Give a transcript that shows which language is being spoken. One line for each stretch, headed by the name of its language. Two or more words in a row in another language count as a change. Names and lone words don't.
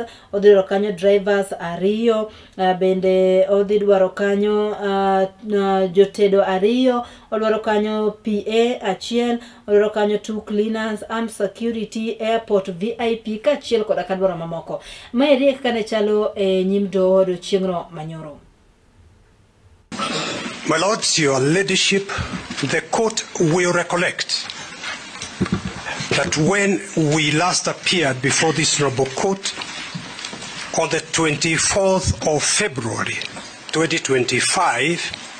Luo (Kenya and Tanzania): Odhi dwaro kanyo drivers 2 bende odhi dwaro kanyo jotedo 2, odwaro kanyo PA 1, odwaro kanyo
English: 2 cleaners, armed security, airport VIP
Luo (Kenya and Tanzania): kachiel koda kadwaro mamoko. Maeri kaka ne chalo nyim dodo chieng'no manyoro.
English: My lords, your ladyship, the court will recollect that when we last appeared before this noble court on the 24th of February 2025,